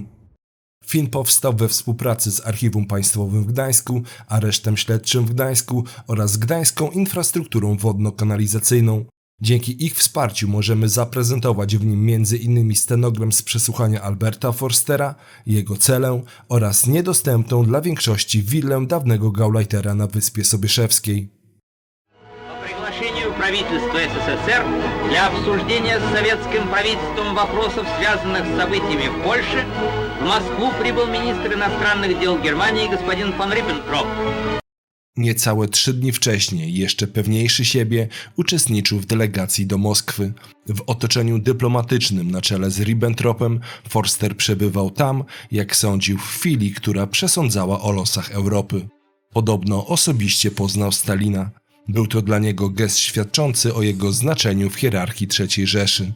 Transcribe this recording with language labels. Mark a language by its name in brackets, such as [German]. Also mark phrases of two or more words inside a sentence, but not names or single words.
[Polish] Film powstał we współpracy z Archiwum Państwowym w Gdańsku, Aresztem Śledczym w Gdańsku oraz Gdańską Infrastrukturą Wodno-Kanalizacyjną. Dzięki ich wsparciu możemy zaprezentować w nim m.in. stenogram z przesłuchania Alberta Forstera, jego celę oraz niedostępną dla większości willę dawnego Gauleitera na Wyspie Sobieszewskiej. [Russian] По приглашению правительства СССР для обсуждения с советским правительством вопросов, связанных с событиями в Польше, в Москву прибыл министр иностранных дел Германии господин фон Риббентроп. [Polish] Niecałe 3 dni wcześniej, jeszcze pewniejszy siebie, uczestniczył w delegacji do Moskwy. W otoczeniu dyplomatycznym na czele z Ribbentropem Forster przebywał tam, jak sądził, w chwili, która przesądzała o losach Europy. Podobno osobiście poznał Stalina. Był to dla niego gest świadczący o jego znaczeniu w hierarchii III Rzeszy.